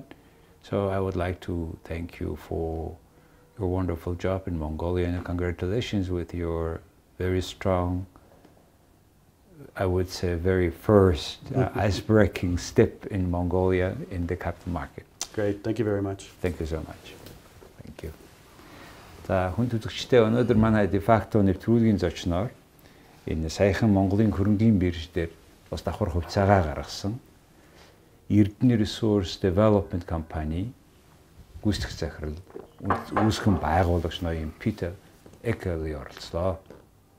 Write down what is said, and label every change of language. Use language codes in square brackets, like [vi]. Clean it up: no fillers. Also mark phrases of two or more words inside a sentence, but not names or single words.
[en] So I would like to thank you for your wonderful job in Mongolia, and congratulations with your very strong, I would say, very first ice-breaking step in Mongolia in the capital market. Great, thank you very much. Thank you so much. Thank you. [mn] За хүн төлөвчтэй өнөөдөр манай [la] de facto [mn] нэвтрүүлгийн зочноор энэ саяхан Монголын хөрөнгийн бирж дээр бас давхар хувьцаагаа гаргасан Эрдэнэ Ресурс Девелопмент компани гүйцэтгэх захирал үүсгэн байгуулагч ноён Петр Акерли оролцлоо.